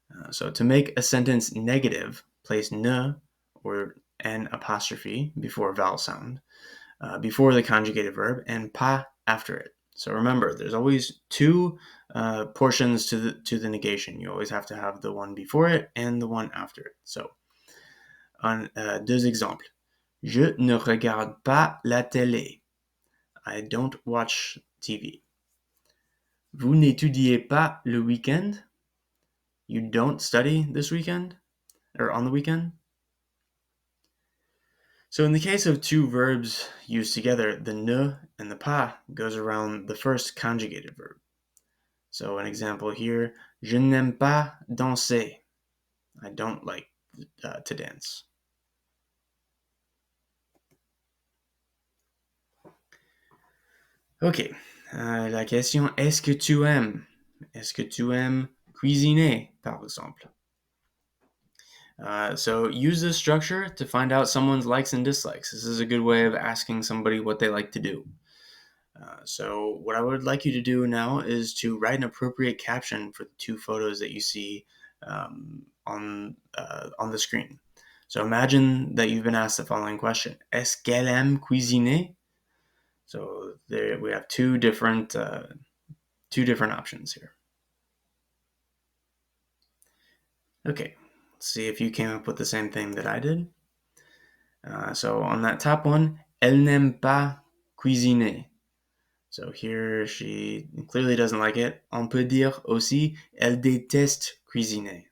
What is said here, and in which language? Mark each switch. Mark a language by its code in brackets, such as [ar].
[en] So to make a sentence negative, place ne or an apostrophe before vowel sound, before the conjugated verb, and pas after it. So remember, there's always 2 portions to the negation. You always have to have the one before it and the one after it. [fr] So, deux exemples. Je ne regarde pas la télé. [en] I don't watch TV. [fr] Vous n'étudiez pas le week-end. [en] you don't study this weekend or on the weekend? So in the case of two verbs used together, the ne and the pas goes around the first conjugated verb. So an example here, [fr] je n'aime pas danser. [en] I don't like to dance. [fr] Ok, la question, est-ce que tu aimes? Est-ce que tu aimes cuisiner, par exemple? [en] So use this structure to find out someone's likes and dislikes. This is a good way of asking somebody what they like to do. So what I would like you to do now is to write an appropriate caption for the two photos that you see on the screen. So imagine that you've been asked the following question: [fr] Est-ce qu'elle aime cuisiner? [en] So there we have two different options here. Okay, let's see if you came up with the same thing that I did. So on that top one, [fr] elle n'aime pas cuisiner. [en] So here she clearly doesn't like it. [fr] On peut dire aussi, elle déteste cuisiner.